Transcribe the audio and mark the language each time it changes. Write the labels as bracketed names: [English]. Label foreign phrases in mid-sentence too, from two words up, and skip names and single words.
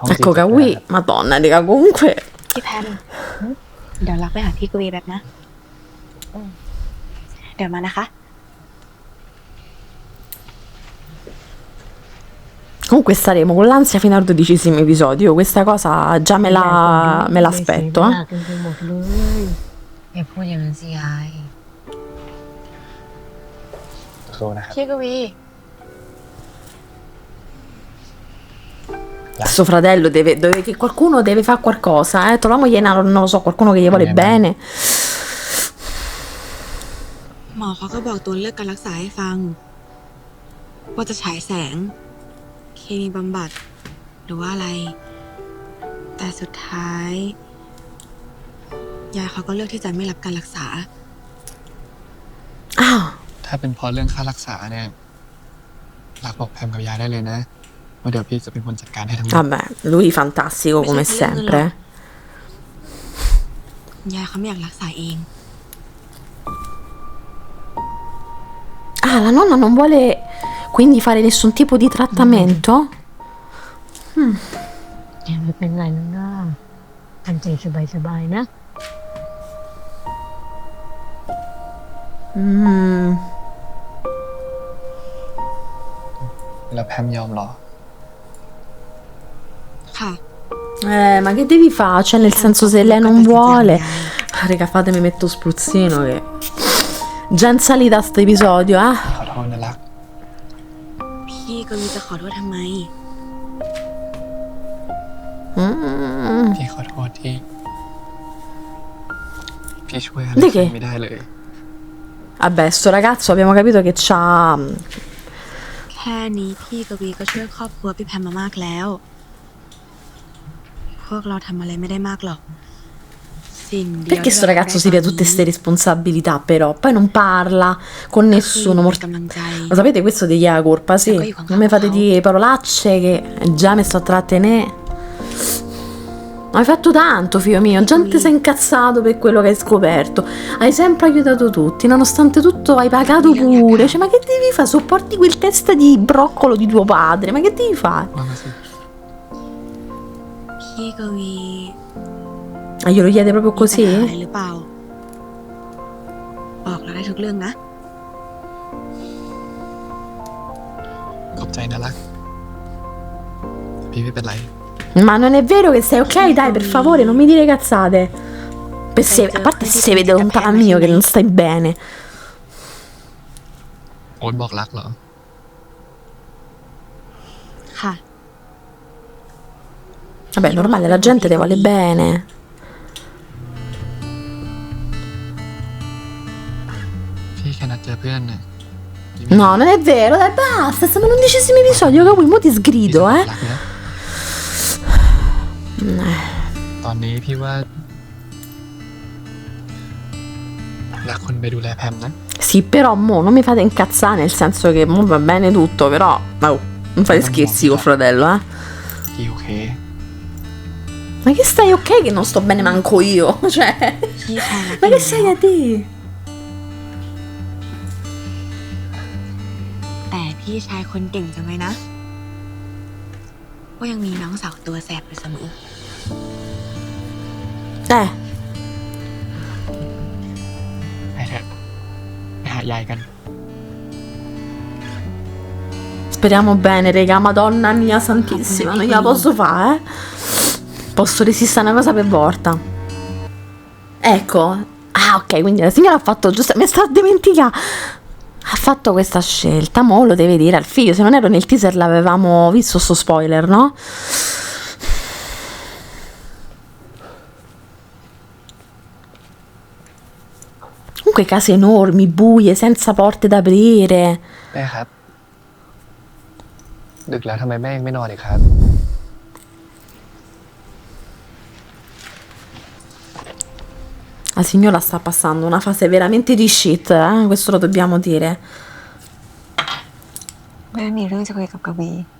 [Italian] Ecco che qui, madonna, raga, comunque. [Thai] พี่แพมเดี๋ยวรักไปหาพี่กวีแบบนะ เดี๋ยวมานะคะ [Italian] Comunque staremo con l'ansia fino al 12° episodio. Questa cosa già me l'aspetto, ห eh. [Thai] นักกันไปหมดเลยอย่าพูดอย่างนั้นสิยาย สู้นะครับ พี่กวี [Italian] Suo fratello che qualcuno deve fare qualcosa, eh. Troviamogli, non lo so, qualcuno che gli vuole bene. [Thai] หมอเขาก็บอกตัวเลือกการรักษาให้ฟัง ว่าจะฉายแสง เคมีบำบัด หรือว่าอะไร แต่สุดท้าย ยายเขาก็เลือกที่จะไม่รับการรักษา [Italian] Ah, [Thai] ถ้าเป็นเพราะเรื่องค่ารักษาเนี่ยรักบอกแพมกับยายได้เลยนะว่าเดี๋ยวพี่จะเป็นคนจัดการให้ทั้งหมด [Italian] vabbè, lui fantastico come sempre. [Thai] ยายเขาไม่อยากรักษาเอง [Italian] Ah, la nonna non vuole quindi fare nessun tipo di trattamento? [Thai] อย่าไม่เป็นไรนะอันใจสบายๆนะ Mm. แล้วแพมยอมเหรอ ค่ะ [Italian] Ma che devi fare? Cioè, nel senso, se lei non vuole. Ah, raga, fatemi mettere lo spruzzino che. Già in salita sto episodio, eh? [Thai] ขอโทษนะรัก พี่ก็มีจะขอโทษทำไม Mm. พี่ขอโทษที่พี่ช่วยอะไร [Italian] Di che? [Thai] ไม่ได้เลย [Italian] Vabbè, sto ragazzo abbiamo capito che c'ha. [Thai] แค่นี้พี่กวีก็ช่วยครอบครัวพี่แพมมามากแล้ว พวกเราทำอะไรไม่ได้มากหรอก สิ่งเดียว [Italian] Perché sto ragazzo si prende tutte queste responsabilità, però? Poi non parla con nessuno. [Thai] เป็นกำลังใจ [Italian] Lo sapete, questo di chi ha la colpa, sì. Non mi fate dire parolacce che già mi sto a trattenere. Ma hai fatto tanto, figlio mio. Già ti sei incazzato per quello che hai scoperto. Hai sempre aiutato tutti, nonostante tutto hai pagato pure. Cioè, ma che devi fare? Sopporti quel testa di broccolo di tuo padre. Ma che devi fare? [Thai] มาสิ พี่กวี [Italian] Ah, glielo chiede proprio [Thai] มีปัญหาอะไร [Italian] così? [Thai] หรือเปล่า บอกเราได้ทุกเรื่องนะ ขอบใจนะรักพี่ไม่เป็นไร [Italian] Ma non è vero che sei ok? Dai, per favore, non mi dire cazzate. A parte se si vede lontano mio che non stai bene. [Thai] โอ๊ตบอกรักเหรอ ค่ะ [Italian] Vabbè, normale, la gente ti vuole bene. [Thai] พี่แค่นัดเจอเพื่อนน่ะ [Italian] No, non è vero, dai, basta, siamo all'11° episodio, che mo ti sgrido, [Thai] รักนะ ตอนนี้พี่ว่ารักคนไปดูแลแพมนะ [Italian] Sì, però mo non mi fate incazzare, nel senso che mo va bene tutto, però oh, non fate scherzi col fratello, eh. [Thai] พี่โอเค [Italian] Ma che stai ok che non sto bene manco io? Cioè, [Thai] พี่ชายรัก [Italian] ma che sei a dire? [Thai] แต่พี่ชายคนเก่งจังเลยนะ ว่ายังมีน้องสาวตัวแสบอยู่เสมอ ไปเถอะไปหายายกัน [Italian] Speriamo bene, raga, madonna mia santissima, non gliela posso fare, eh. Posso resistere a una cosa per volta. Ecco. Ah, ok, quindi la signora ha fatto giusto, mi sto dimenticando. Ha fatto questa scelta, mo lo deve dire al figlio. Se non ero nel teaser l'avevamo visto sto spoiler, no? Comunque case enormi, buie, senza porte da aprire. [Thai] แม่ครับ ดึกแล้วทำไมแม่ยังไม่นอนอีกครับ [Italian] La signora sta passando una fase veramente di shit, questo lo dobbiamo dire. [Thai] แม่มีเรื่องจะคุยกับกวี